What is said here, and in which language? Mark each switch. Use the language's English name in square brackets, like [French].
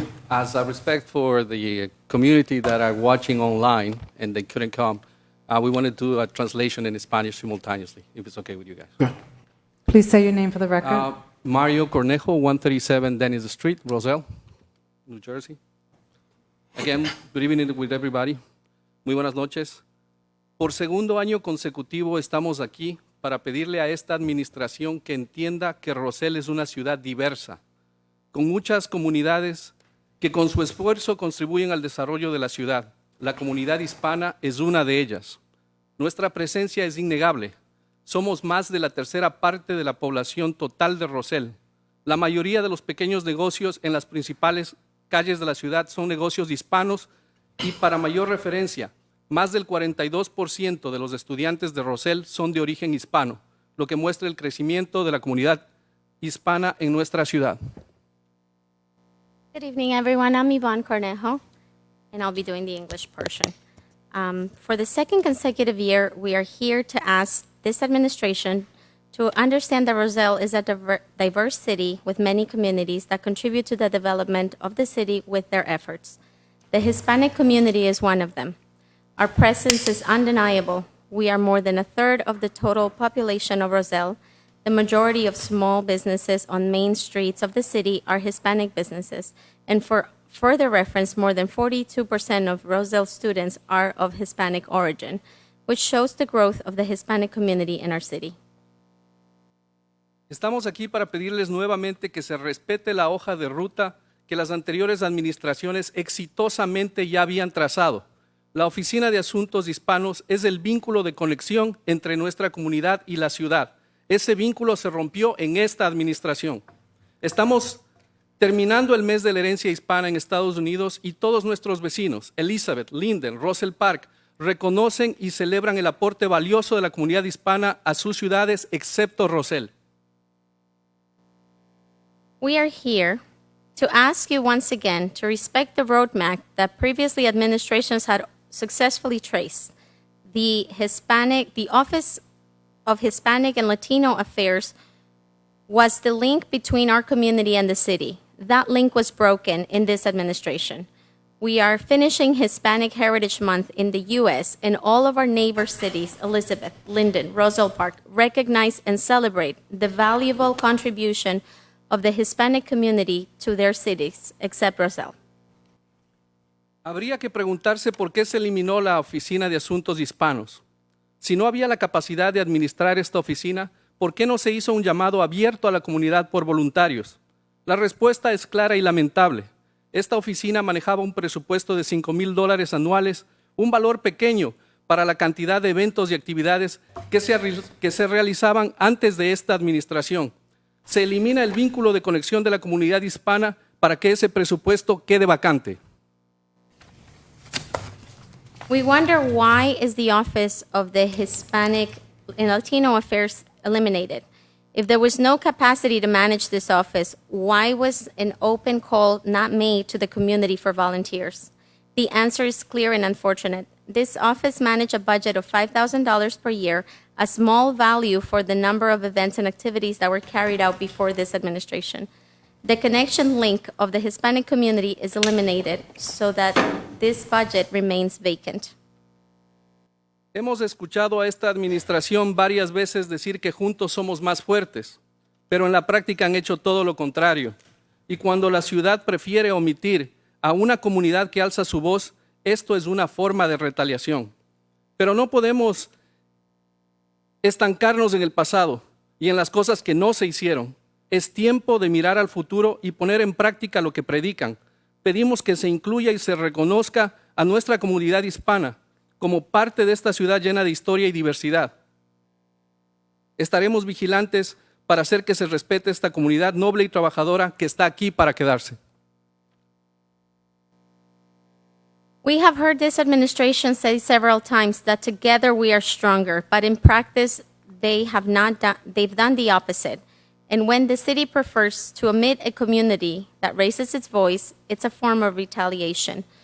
[English] As a respect for the community that are watching online and they couldn't come, we want to do a translation in Spanish simultaneously, if it's okay with you guys. Please say your name for the record. Mario Cornejo, 137 Dennis Street, Roselle, New Jersey. Again, good evening with everybody. [Spanish] Muy buenas noches. Por segundo año consecutivo estamos aquí para pedirle a esta administración que entienda que Roselle es una ciudad diversa, con muchas comunidades que con su esfuerzo contribuyen al desarrollo de la ciudad. La comunidad hispana es una de ellas. Nuestra presencia es innegable. Somos más de la tercera parte de la población total de Roselle. La mayoría de los pequeños negocios en las principales calles de la ciudad son negocios hispanos y, para mayor referencia, más del 42% de los estudiantes de Roselle son de origen hispano, lo que muestra el crecimiento de la comunidad hispana en nuestra ciudad. [English] Good evening, everyone. I'm Yvonne Cornejo, and I'll be doing the English portion. For the second consecutive year, we are here to ask this administration to understand that Roselle is a diverse city with many communities that contribute to the development of the city with their efforts. The Hispanic community is one of them. Our presence is undeniable. We are more than a third of the total population of Roselle. The majority of small businesses on main streets of the city are Hispanic businesses. And for further reference, more than 42% of Roselle students are of Hispanic origin, which shows the growth of the Hispanic community in our city. [Spanish] Estamos aquí para pedirles nuevamente que se respete la hoja de ruta que las anteriores administraciones exitosamente ya habían trazado. La Oficina de Asuntos Hispanos es el vínculo de conexión entre nuestra comunidad y la ciudad. Ese vínculo se rompió en esta administración. Estamos terminando el mes de la herencia hispana en Estados Unidos y todos nuestros vecinos, Elizabeth, Linden, Roselle Park, reconocen y celebran el aporte valioso de la comunidad hispana a sus ciudades, excepto Roselle. [English] We are here to ask you once again to respect the roadmap that previously administrations had successfully traced. The Office of Hispanic and Latino Affairs was the link between our community and the city. That link was broken in this administration. We are finishing Hispanic Heritage Month in the U.S., and all of our neighbor cities, Elizabeth, Linden, Roselle Park, recognize and celebrate the valuable contribution of the Hispanic community to their cities, except Roselle. [Spanish] Habría que preguntarse por qué se eliminó la Oficina de Asuntos Hispanos. Si no había la capacidad de administrar esta oficina, ¿por qué no se hizo un llamado abierto a la comunidad por voluntarios? La respuesta es clara y lamentable. Esta oficina manejaba un presupuesto de $5,000 anuales, un valor pequeño para la cantidad de eventos y actividades que se realizaban antes de esta administración. Se elimina el vínculo de conexión de la comunidad hispana para que ese presupuesto quede vacante. [English] We wonder why is the Office of the Hispanic and Latino Affairs eliminated? If there was no capacity to manage this office, why was an open call not made to the community for volunteers? The answer is clear and unfortunate. This office managed a budget of $5,000 per year, a small value for the number of events and activities that were carried out before this administration. The connection link of the Hispanic community is eliminated so that this budget remains vacant. [Spanish] Hemos escuchado a esta administración varias veces decir que juntos somos más fuertes, pero en la práctica han hecho todo lo contrario. Y cuando la ciudad prefiere omitir a una comunidad que alza su voz, esto es una forma de retaliación. Pero no podemos estancarnos en el pasado y en las cosas que no se hicieron. Es tiempo de mirar al futuro y poner en práctica lo que predican. Pedimos que se incluya y se reconozca a nuestra comunidad hispana como parte de esta ciudad llena de historia y diversidad. Estaremos vigilantes para hacer que se respete esta comunidad noble y trabajadora que está aquí para quedarse. [English] We have heard this administration say several times that together we are stronger, but in practice they've done the opposite. And when the city prefers to omit a community that raises its voice, it's a form of retaliation.